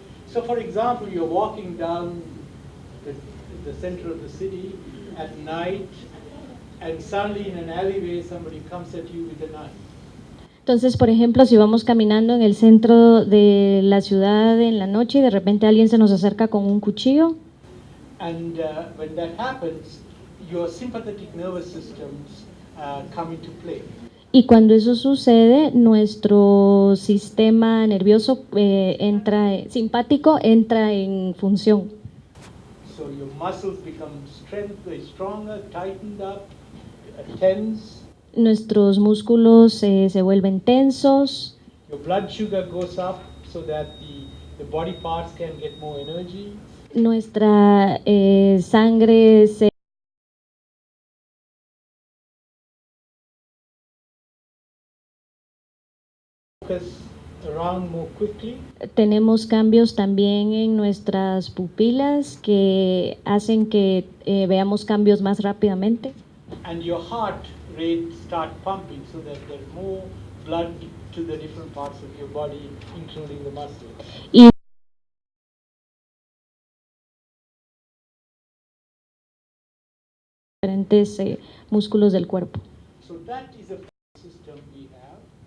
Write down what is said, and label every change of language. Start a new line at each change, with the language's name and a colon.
English: So for example, you're walking down the center of the city at night, and suddenly in an alleyway somebody comes at you with a knife.
Spanish: Entonces, por ejemplo, si vamos caminando en el centro de la ciudad en la noche y de repente alguien se nos acerca con un cuchillo,
English: And when that happens, your sympathetic nervous systems come into play.
Spanish: y cuando eso sucede, nuestro sistema nervioso simpático entra en función.
English: So your muscles become stronger, tightened up, tense.
Spanish: Nuestros músculos se vuelven tensos,
English: Your blood sugar goes up so that the body parts can get more energy.
Spanish: nuestra sangre se
English: Focus around more quickly.
Spanish: tenemos cambios también en nuestras pupilas que hacen que veamos cambios más rápidamente.
English: And your heart rate start pumping so that there's more blood to the different parts of your body, including the muscles.
Spanish: Y diferentes músculos del cuerpo.
English: So that is a system we have.